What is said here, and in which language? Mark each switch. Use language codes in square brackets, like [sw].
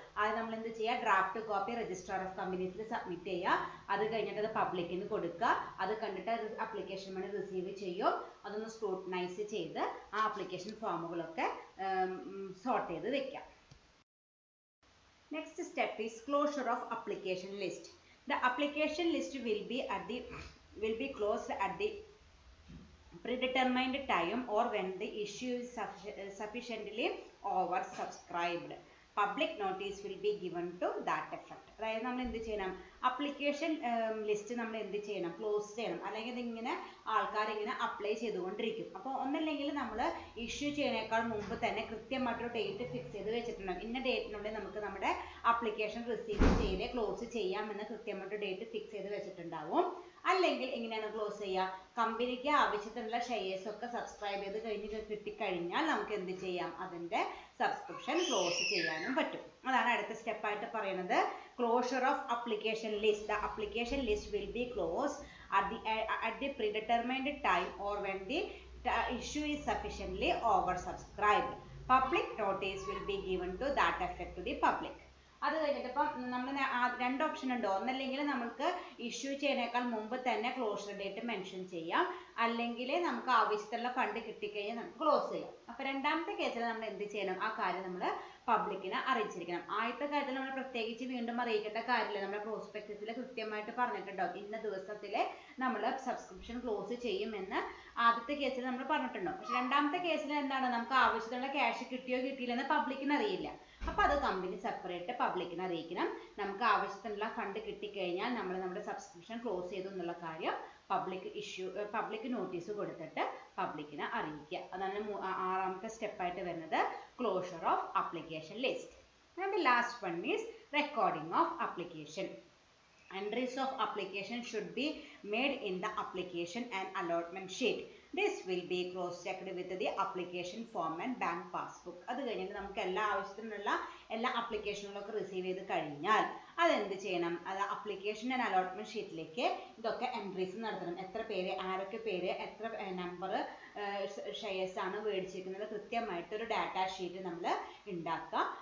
[ml] അത് നമ്മൾ എന്ത് ചെയ്യുക, draft copy registrar of കമ്പനീസിൽ submit ചെയ്യുക. അത് കഴിഞ്ഞിട്ട് അത് പബ്ലിക്കിന് കൊടുക്കുക. അത് കണ്ടിട്ട് അപ്ലിക്കേഷൻ മണി റിസീവ് ചെയ്യും. അതൊന്ന് സ്ക്രൂട്ടനൈസ് ചെയ്ത് ആ അപ്ലിക്കേഷൻ ഫോമുകളൊക്കെ സോർട്ട് ചെയ്ത് വെക്കാം. [en] Next step is closure of application list. The application list will be closed at the predetermined time or when the issue is sufficiently oversubscribed. Public notice will be given to that effect. [ml] അതായത് നമ്മൾ എന്ത് ചെയ്യണം, application list നമ്മൾ എന്ത് ചെയ്യണം, close ചെയ്യണം. അല്ലെങ്കിൽ ഇതിങ്ങനെ ആൾക്കാരിങ്ങനെ അപ്ലൈ ചെയ്തുകൊണ്ടിരിക്കും. അപ്പോൾ ഒന്നല്ലെങ്കിൽ നമ്മൾ ഇഷ്യൂ ചെയ്യുന്നതിനേക്കാൾ മുമ്പ് തന്നെ കൃത്യമായിട്ടൊരു ഡേറ്റ് ഫിക്സ് ചെയ്ത് വെച്ചിട്ടുണ്ടാകും. ഇന്ന ഡേറ്റിനുള്ളിൽ നമുക്ക് നമ്മുടെ അപ്ലിക്കേഷൻ റിസീവ് ചെയ്ത് ക്ലോസ് ചെയ്യാമെന്ന് കൃത്യമായിട്ട് ഡേറ്റ് ഫിക്സ് ചെയ്ത് വെച്ചിട്ടുണ്ടാവും. അല്ലെങ്കിൽ എങ്ങനെയാണ് ക്ലോസ് ചെയ്യുക, കമ്പനിക്ക് ആവശ്യത്തിനുള്ള ഷെയർസ് ഒക്കെ സബ്സ്ക്രൈബ് ചെയ്ത് കിട്ടിക്കഴിഞ്ഞാൽ നമുക്ക് എന്ത് ചെയ്യാം, അതിൻ്റെ സബ്സ്ക്രിപ്ഷൻ ക്ലോസ് ചെയ്യാനും പറ്റും. അതാണ് അടുത്ത സ്റ്റെപ്പായിട്ട് പറയുന്നത്, closure of application list. [en] The application list will be close at the predetermined time or when the issue is sufficiently oversubscribed. Public notice will be given to that effect to the public. [ml] അത് കഴിഞ്ഞിട്ട് ഇപ്പം നമ്മൾ 2 option ഉണ്ട്. ഒന്നല്ലെങ്കിൽ നമുക്ക് issue ചെയ്യുന്നതിനേക്കാൾ മുമ്പ് തന്നെ ക്ലോഷർ ഡേറ്റ് മെൻഷൻ ചെയ്യാം, അല്ലെങ്കിൽ നമുക്ക് ആവശ്യത്തിലുള്ള ഫണ്ട് കിട്ടിക്കഴിഞ്ഞാൽ നമുക്ക് ക്ലോസ് ചെയ്യാം. അപ്പോൾ രണ്ടാമത്തെ കേസിൽ നമ്മൾ എന്ത് ചെയ്യണം, ആ കാര്യം നമ്മൾ പബ്ലിക്കിനെ അറിയിച്ചിരിക്കണം. ആദ്യത്തെ കാര്യത്തിൽ നമ്മൾ പ്രത്യേകിച്ച് വീണ്ടും അറിയിക്കേണ്ട കാര്യമില്ല. നമ്മുടെ പ്രോസ്പെക്ടസിൽ കൃത്യമായിട്ട് പറഞ്ഞിട്ടുണ്ടാവും ഇന്ന ദിവസത്തിൽ നമ്മൾ സബ്സ്ക്രിപ്ഷൻ ക്ലോസ് ചെയ്യുമെന്ന് ആദ്യത്തെ കേസിൽ നമ്മൾ പറഞ്ഞിട്ടുണ്ടാവും. പക്ഷെ രണ്ടാമത്തെ കേസിൽ എന്താണ്, നമുക്ക് ആവശ്യത്തിനുള്ള ക്യാഷ് കിട്ടിയോ കിട്ടിയില്ലെന്ന് പബ്ലിക്കിന് അറിയില്ല. അപ്പോൾ അത് കമ്പനി സെപ്പറേറ്റ് പബ്ലിക്കിനെ അറിയിക്കണം. നമുക്ക് ആവശ്യത്തിനുള്ള ഫണ്ട് കിട്ടിക്കഴിഞ്ഞാൽ നമ്മൾ നമ്മുടെ സബ്സ്ക്രിപ്ഷൻ ക്ലോസ് ചെയ്തു എന്നുള്ള കാര്യം പബ്ലിക് നോട്ടീസ് കൊടുത്തിട്ട് പബ്ലിക്കിനെ അറിയിക്കുക. അതാണ് 6ാമത്തെ സ്റ്റെപ്പായിട്ട് വരുന്നത്, closure of application list. [en] And the last one is recording of application. Entries of application should be made in the application and allotment sheet. This will be cross checked with the application form and bank passbook. [ml] അത് കഴിഞ്ഞിട്ട് നമുക്ക് എല്ലാ ആവശ്യത്തിനുള്ള എല്ലാ അപ്ലിക്കേഷനുകളൊക്കെ receive ചെയ്ത് കഴിഞ്ഞാൽ അതെന്ത് ചെയ്യണം, അത് അപ്ലിക്കേഷൻ ആൻഡ് അലോട്ട്മെന്റ് ഷീറ്റിലേക്ക് ഇതൊക്കെ എൻട്രീസ് നടത്തണം. എത്ര പേര്, ആരൊക്കെ പേര്, എത്ര നമ്പർ ഷെയർസ് ആണ് മേടിച്ചിരിക്കുന്നത്, കൃത്യമായിട്ട് ഒരു ഡാറ്റാ ഷീറ്റ് നമ്മൾ ഉണ്ടാക്കുക.